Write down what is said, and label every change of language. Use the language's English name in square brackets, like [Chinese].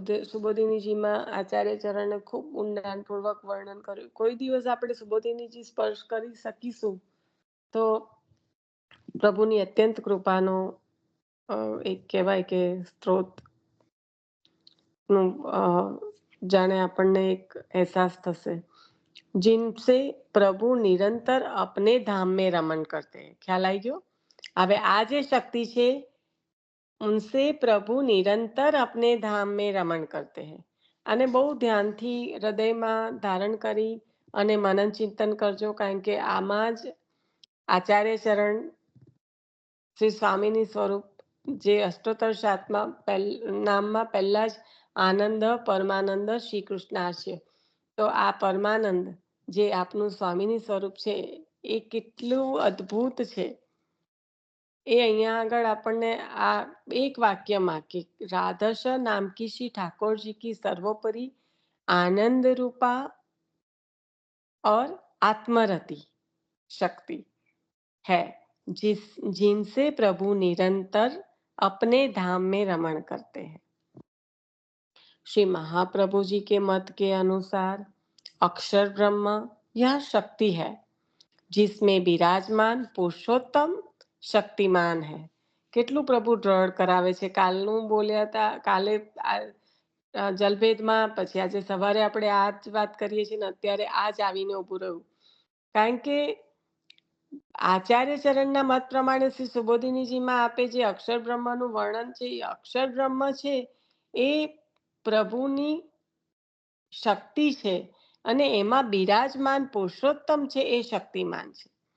[Gujarati] સુબોધિનીજીમાં આચાર્ય ચરણે ખૂબ ઊંડાણપૂર્વક વર્ણન કર્યું. કોઈ દિવસ આપણે સુબોધિનીજી સ્પર્શ કરી શકીશું તો પ્રભુની અત્યંત કૃપાનો એક કહેવાય કે સ્ત્રોત નું જાણે આપણને એક અહેસાસ થશે. [Hindi] जिनसे प्रभु निरंतर अपने धाम में रमन करते हैं. [Gujarati] ખ્યાલ આવી ગયો? હવે આ જે શક્તિ છે, [Hindi] उनसे प्रभु निरंतर अपने धाम में रमण करते हैं. [Gujarati] અને બહુ ધ્યાનથી હૃદયમાં ધારણ કરી અને મનન ચિંતન કરજો, કારણ કે આમાં જ આચાર્ય ચરણ શ્રી સ્વામીની સ્વરૂપ જે અષ્ટોત્તર નામમાં પહેલા જ આનંદ પરમાનંદ શ્રી કૃષ્ણાર્ચ્ય. તો આ પરમાનંદ જે આપનું સ્વામીની સ્વરૂપ છે એ કેટલું અદ્ભુત છે એ અહીંયા આગળ આપણને આ એક વાક્યમાં કે રાધસ નામ કી શ્રી ઠાકોરજી કી સર્વોપરી [Hindi] आनंद रूपा और आत्मरति शक्ति है, जिनसे प्रभु निरंतर अपने धाम में रमण करते हैं. श्री महाप्रभु जी के मत के अनुसार अक्षर ब्रह्म यह शक्ति है जिसमें विराजमान पुरुषोत्तम शक्तिमान है. [Gujarati] કેટલું પ્રભુ દ્રઢ કરાવે છે. કાલનું બોલ્યા હતા, કાલે જલભેદમાં, પછી આજે સવારે આપણે આ જ વાત કરીએ છીએ ને અત્યારે આ જ આવીને ઊભું રહ્યું. કારણ કે આચાર્ય ચરણના મત પ્રમાણે શ્રી સુબોધિનીજીમાં આપે જે અક્ષર બ્રહ્મનું વર્ણન છે, એ અક્ષર બ્રહ્મ છે એ પ્રભુની શક્તિ છે અને એમાં બિરાજમાન પુરુષોત્તમ છે એ શક્તિમાન છે.